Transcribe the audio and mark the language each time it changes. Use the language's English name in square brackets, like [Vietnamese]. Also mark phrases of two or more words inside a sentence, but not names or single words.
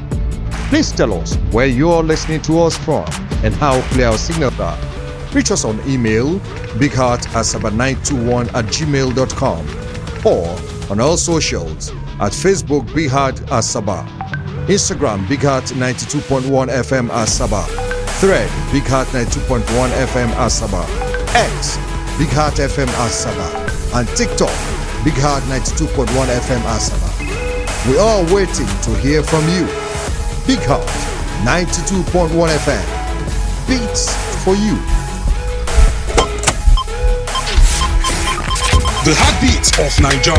[English] Please tell us where you are listening to us from and how clear our signals are. Reach us on email bigheartasaba921@gmail.com or on all socials at Facebook Big Heart Asaba, Instagram Big Heart 92.1 FM Asaba, Thread Big Heart 92.1 FM Asaba, X Big Heart FM Asaba, and TikTok Big Heart 92.1 FM Asaba. We are waiting to hear from you. Big Heart 92.1 FM. Beats for you. The heartbeat of Niger.